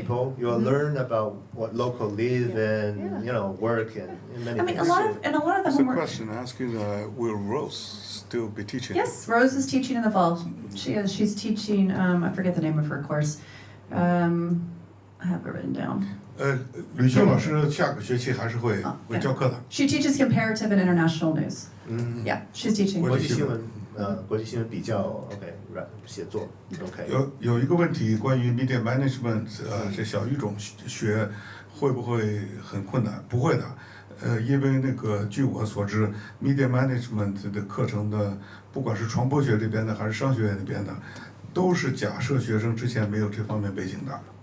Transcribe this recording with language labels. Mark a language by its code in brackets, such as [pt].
[en] people. You will learn about what local live and work and many I mean, things. a lot of the There's a homework. question asking, will Rose still be teaching? Yes, Rose is teaching in the fall. She is. She's teaching. I forget the name of her course. I have it written down. [zh] 吕秀老师下个学期还是会教课的。 [en] She teaches comparative and international news. Yeah, she's teaching. [zh] 国际新闻，国际新闻比较 OK， 写作 OK。有一个问题关于 media management， 这小语种学会不会很困难？不会的，因为据我所知 ，media management 的课程呢，不管是传播学这边的还是商学院那边的，都是假设学生之前没有这方面背景的。